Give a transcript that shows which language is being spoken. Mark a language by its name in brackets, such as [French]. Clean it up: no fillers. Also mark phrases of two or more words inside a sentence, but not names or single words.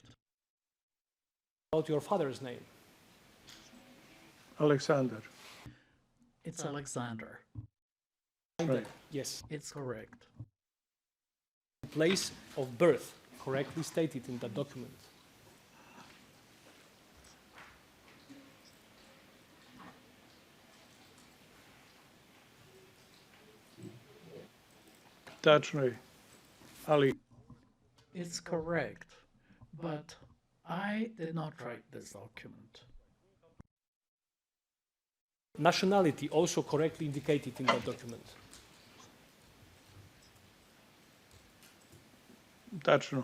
[English] About your father's name. Aleksandar. It's Alexander. Right. Yes. It's correct. Place of birth correctly stated in that document. [Serbian] Tačno je. Ali [English] It's correct. But I did not write this document. Nationality also correctly indicated in that document. tačno.